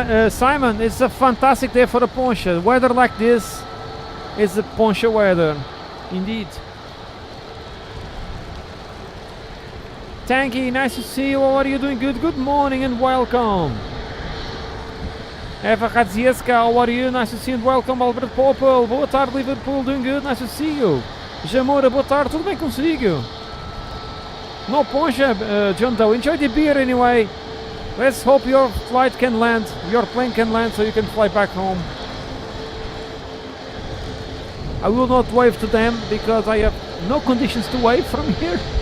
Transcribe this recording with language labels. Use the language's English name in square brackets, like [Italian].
[English] Simon, it's a fantastic day for a poncha. Weather like this is a poncha weather, indeed. Tanky, nice to see you. How are you doing? Good. Good morning and welcome. Eva Radzieska, how are you? Nice to see you and welcome. Albert Popel, [Portuguese] boa tarde, [English] Liverpool, doing good. Nice to see you. [Portuguese] Jamora, boa tarde, tudo bem consigo? [English] No poncha, John Doe. Enjoy the beer anyway. Let's hope your flight can land, your plane can land so you can fly back home. I will not wave to them because I have no conditions to wave from here.